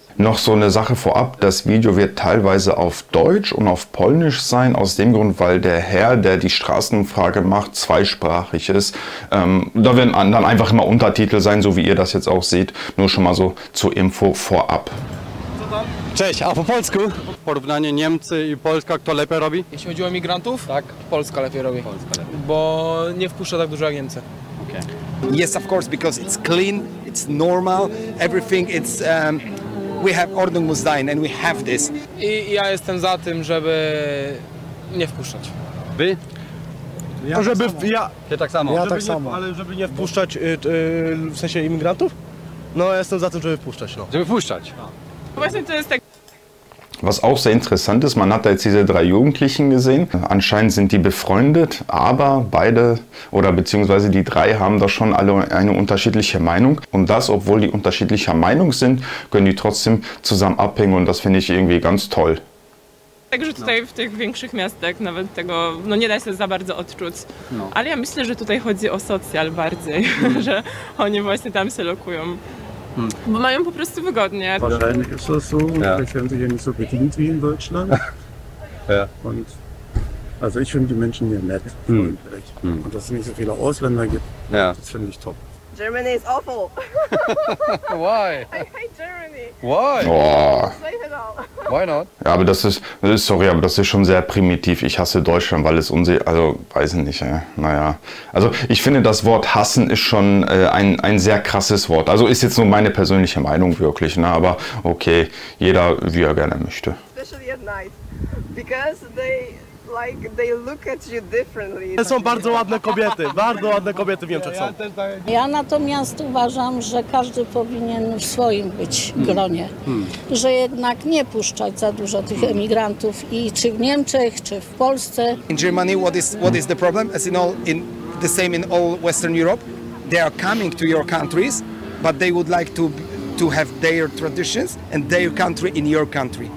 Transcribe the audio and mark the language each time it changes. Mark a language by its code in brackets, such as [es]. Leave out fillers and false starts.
[de] Noch so eine Sache vorab, das Video wird teilweise auf Deutsch und auf Polnisch sein, aus dem Grund, weil der Herr, der die Straßenumfrage macht, zweisprachig ist. Da werden dann einfach immer Untertitel sein, so wie ihr das jetzt auch seht, nur schon mal so zur Info vorab. [pl] Cześć, a po polsku? Porównanie Niemcy i Polska, kto lepiej robi? Jeśli chodzi o migrantów, Tak. Polska lepiej robi, Polska lepiej. bo nie wpuszcza tak dużo jak Niemcy. Okay. [en] Yes, of course, because it's clean, it's normal, everything. It's we have [de] Ordnung muss sein, [en] and we have this. [pl] I ja jestem za tym, żeby nie wpuszczać. Wy? Ja żeby, Ty tak samo. ja tak samo. Ale żeby nie wpuszczać, w sensie imigrantów? No ja jestem za tym, żeby wpuszczać, no. Żeby wpuszczać. Właśnie to jest tak. [de] Was auch sehr interessant ist, man hat da jetzt diese drei Jugendlichen gesehen. Anscheinend sind die befreundet, aber beide oder beziehungsweise die drei haben da schon alle eine unterschiedliche Meinung. Und das, obwohl die unterschiedlicher Meinung sind, können die trotzdem zusammen abhängen und das finde ich irgendwie ganz toll. [pl] Także tutaj w tych większych miastach nawet tego nie da się za bardzo odczuć. No. Ale ja myślę, że tutaj chodzi o socjal bardziej, że oni właśnie tam się lokują. Bo mają po prostu wygodnie. [de] Wahrscheinlich ist das so. Ja. Vielleicht werden sie hier nicht so bedient wie in Deutschland. Ja. Und also ich finde die Menschen hier nett, freundlich. Und dass es nicht so viele Ausländer gibt, Ja. das finde ich top. [en] Germany is awful. Why? I hate Germany. Why? Oh. Say hello. Why not? [de] Ja, aber das ist, sorry, aber das ist schon sehr primitiv. Ich hasse Deutschland, weil es also weiß ich nicht, naja. Also ich finde, das Wort hassen ist schon ein sehr krasses Wort. Also ist jetzt nur meine persönliche Meinung wirklich, ne? Aber okay, jeder wie er gerne möchte. [en] Especially at night, because they look at you differently. [pl] To są bardzo ładne kobiety w Niemczech są. Ja natomiast uważam, że każdy powinien w swoim być gronie. Że jednak nie puszczać za dużo tych emigrantów i czy w Niemczech, czy w Polsce. [en] In Germany, what is the problem? As the same in all Western Europe, they are coming to your countries, but they would like to have their traditions and their country in your country.